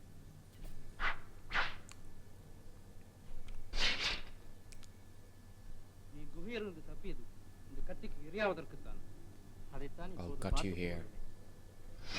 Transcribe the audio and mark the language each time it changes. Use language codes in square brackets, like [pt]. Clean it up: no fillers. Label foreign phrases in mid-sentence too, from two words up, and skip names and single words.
[ml] ഈ ഗുഹയിൽ നിന്ന് തപ്പിയത് [ta] இந்த கத்திக்கு இரையாவதற்குத்தான் அதைத்தான் [en] I'll [ta] இப்போது [en] cut you [ta] பார்த்துக் [en] here. [ta] கொண்டிருக்கிறேன்.